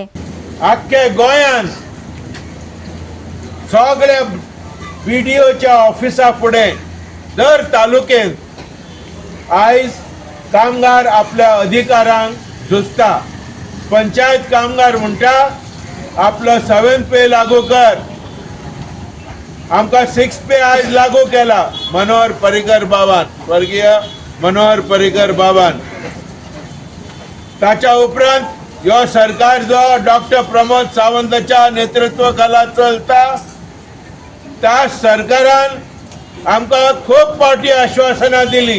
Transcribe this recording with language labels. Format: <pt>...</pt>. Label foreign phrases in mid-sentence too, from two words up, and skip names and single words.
<kok>आख्खे गोंयांत सगळ्या BDOच्या ऑफिसा फुडें दर तालुक्यात आयज कामगार आपल्या अधिकारांक झुजता. पंचायत कामगार म्हणटा आपलो 7th पे लागू कर. आमकां 6th पे आयज लागू केला मनोहर पर्रीकर बाबान, स्वर्गीय मनोहर पर्रीकर बाबान. ताच्या उपरांत ह्यो सरकार जो डॉक्टर प्रमोद सावंताच्या नेतृत्वा खाला चलता त्या सरकारान आमकां खूब फावटी आश्वासनां दिली.</kok>